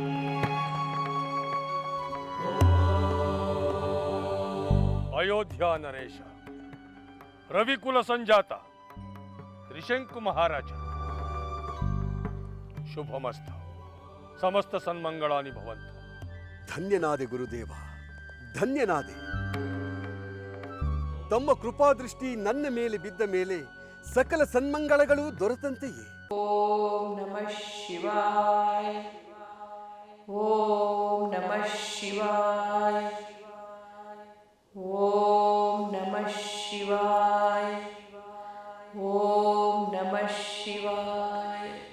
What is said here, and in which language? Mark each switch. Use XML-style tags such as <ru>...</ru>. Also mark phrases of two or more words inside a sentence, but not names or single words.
<sa>ಅಯೋಧ್ಯ ನರೇಶ, ರವಿಕುಲ ಸಂಜಾತ ತ್ರಿಶಂಕು ಮಹಾರಾಜ, ಶುಭಮಸ್ತ. ಸಮಸ್ತ ಸನ್ಮಂಗಳಾನಿ ಭವಂತು.</sa> <kn>ಧನ್ಯನಾದೆ ಗುರುದೇವ, ಧನ್ಯನಾದೆ. ತಮ್ಮ ಕೃಪಾದೃಷ್ಟಿ ನನ್ನ ಮೇಲೆ ಬಿದ್ದ ಮೇಲೆ ಸಕಲ ಸನ್ಮಂಗಳಗಳು ದೊರೆತಂತೆಯೇ.</kn> <sa>ಓಂ ನಮಃ ಶಿವಾಯ. ಓಂ ನಮಃ ಶಿವಾಯ. ಓಂ ನಮಃ ಶಿವಾಯ. ಓಂ ನಮಃ ಶಿವಾಯ.</sa>